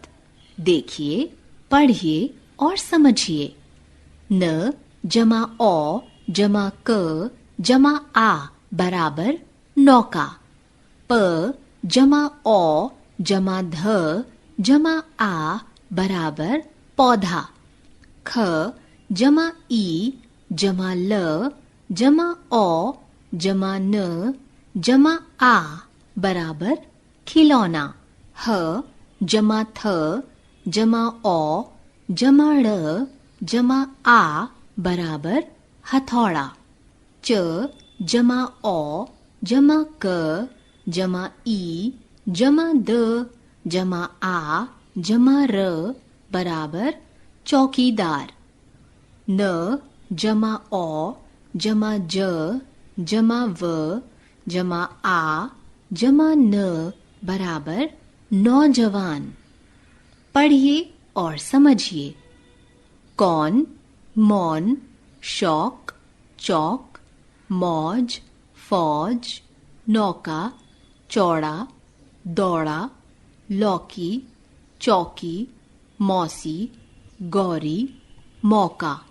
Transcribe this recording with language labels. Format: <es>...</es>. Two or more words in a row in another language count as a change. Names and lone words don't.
<hi>देखिए, पढ़िए और समझिए। न जमा औ जमा क जमा आ बराबर नौका। प जमा औ जमा ध जमा आ बराबर पौधा। ख जमा ई जमा ल जमा औ जमा न जमा आ बराबर खिलौना। ह जमा थ जमा औ जमा ड़ जमा आ बराबर हथौड़ा। च जमा औ जमा क जमा ई जमा द जमा आ जमा र बराबर चौकीदार। न जमा औ जमा ज जमा व जमा आ जमा न बराबर नौजवान। पढ़िए और समझिए। कौन, मौन, शौक, चौक, मौज, फौज, नौका, चौड़ा, दौड़ा, लौकी, चौकी, मौसी, गौरी, मौका।</hi>